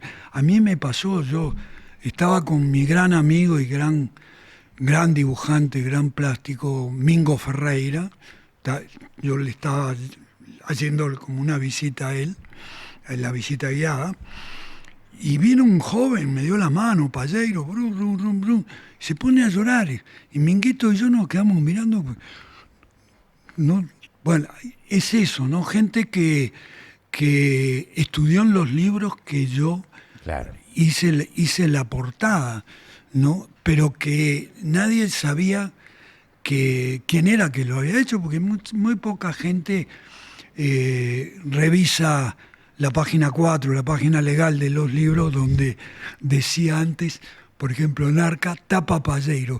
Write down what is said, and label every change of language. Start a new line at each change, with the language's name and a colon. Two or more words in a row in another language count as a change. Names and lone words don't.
Spanish: A mí me pasó, yo estaba con mi gran amigo y gran dibujante, gran plástico, Mingo Ferreira. Yo le estaba haciendo como una visita a él, la visita guiada, y vino un joven, me dio la mano, Palleiro, brum, brum, brum, brum, y se pone a llorar, y Minguito y yo nos quedamos mirando. No, bueno, es eso, ¿no? Gente que estudió en los libros que yo Claro. hice la portada, ¿no? Pero que nadie sabía quién era que lo había hecho, porque muy poca gente revisa la página 4, la página legal de los libros, donde decía antes, por ejemplo, en Arca, Tapa Palleiro.